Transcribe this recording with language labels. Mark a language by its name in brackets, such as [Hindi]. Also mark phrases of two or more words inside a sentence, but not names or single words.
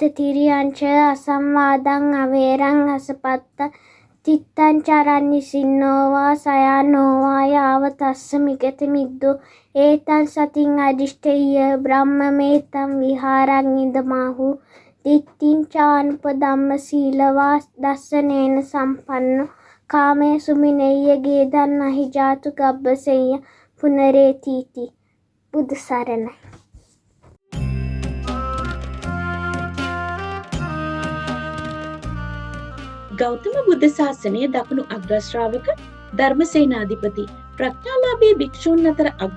[Pali] තිරියංච අසම්වාදං අවේරං අසපත්ත තිත්තං චරන්නි සින්නෝවා සයනෝවා යාව තස්ස මිගත මිද්දෝ ඒතං සතින් අදිෂ්ඨේය බ්‍රහ්මමේතං විහාරං ඉදමාහු දිට්ඨිං චානුපදම්ම සීලවා දස්සනේන සම්පන්නෝ කාමේ සුමිනෙය්‍ය ගේදන් නහි ජාතු ගබ්බසෙය්‍ය පුනරේතිති. [Sinhala] බුදු සරණයි. ගෞතම බුද්ධ ශාසනයේ දකුණු අග්‍රශ්‍රාවක ධර්මසේනාධිපති ප්‍රඥාලාභී භික්ෂූන් අතර අග්‍ර